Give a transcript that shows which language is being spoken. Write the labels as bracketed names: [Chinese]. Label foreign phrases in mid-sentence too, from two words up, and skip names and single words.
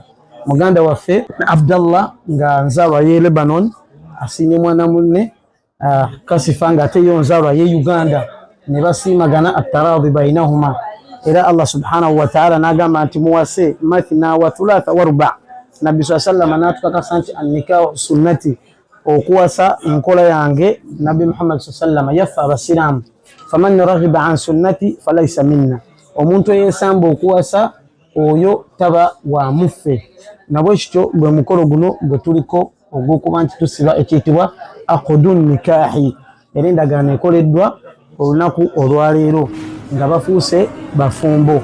[Ganda] Muganda waffe Abdallah nga nzaalwa ye Lebanon asinye mwana munne Kasifa nga ate yo nzaalwa ye Uganda ne basiimagana [Arabic] التراضي بينهما [Ganda] era [Arabic] الله سبحانه وتعالى [Ganda] nagamba nti muwase [Arabic] مثنى وثلاث ورباع'. [Ganda] Nabbi sallallahu natukakasa nti [Arabic] النكاح سنتي, [Ganda] okuwasa enkola yange Nabbi Muhammad sallallahu yaffa abasiramu. [Arabic] فمن رغب عن سنتي فليس منا, [Ganda] omuntu eyesamba okuwasa oyo taba wa muffe. Nabwe kityo gwe mukolo guno gwe tuliko ogw'okuba nti tusiba ekiyitibwa [Arabic] عقد النكاح, [Ganda] era endagaano ekoleddwa olunaku olwaleero nga bafuuse bafumbo.